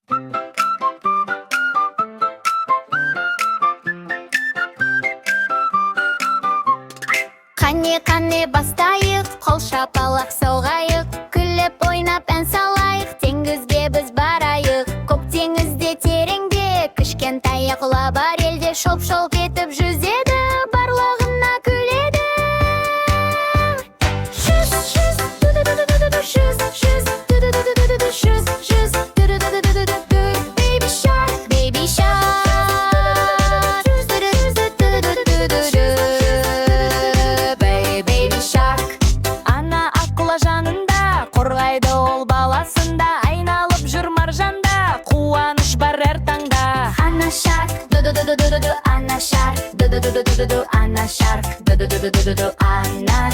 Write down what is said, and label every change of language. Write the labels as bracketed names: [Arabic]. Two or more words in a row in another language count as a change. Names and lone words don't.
[Kazakh] Қане бастайық, қол шапалақ соғайық, күліп ойнап ән салайық, теңізге біз барайық. Көк теңізде тереңде, кішкентай акула бар елде, шолп-шолп етіп жүзеді, барлығына күледі. Жүз, жүз, ду-ду-ду-ду-ду-ду, жүз, жүз, ду-ду-ду-ду-ду-ду, жүз, жүз, ду-ду-ду-ду-ду-ду, [English] baby shark, baby shark, ду-ду-ду-ду-ду-ду-ду-ду. [Kazakh] Қорғайды ол баласында, айналып жүр маржанда, қуаныш бар әр таңда. Ана шарк, ду-ду-ду-ду-ду-ду, ана шарк, ду-ду-ду-ду-ду-ду, ана шарк, ду-ду-ду-ду-ду-ду, ана